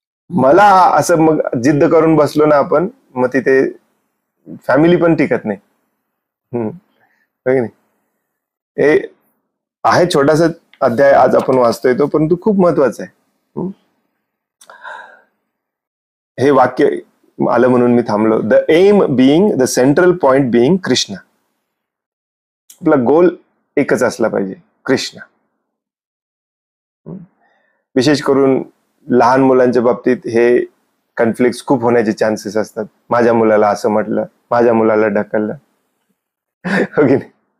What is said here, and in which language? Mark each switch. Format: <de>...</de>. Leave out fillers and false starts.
<mr>मला असं मग जिद्द करून बसलो ना आपण, मग तिथे फॅमिली पण टिकत नाही. हो की नाही. हे आहे छोटासा अध्याय आज आपण वाचतोय तो, परंतु खूप महत्वाचा आहे. हे वाक्य आलं म्हणून मी थांबलो.</mr> <en>The aim being, the central point being Krishna.</en> <mr>आपला गोल एकच असला पाहिजे, कृष्ण. विशेष करून लहान मुलांच्या बाबतीत हे कॉन्फ्लिक्ट खूप होण्याचे चान्सेस असतात. माझ्या मुलाला असं म्हटलं, माझ्या मुलाला ढकललं. हो की नाही.</mr>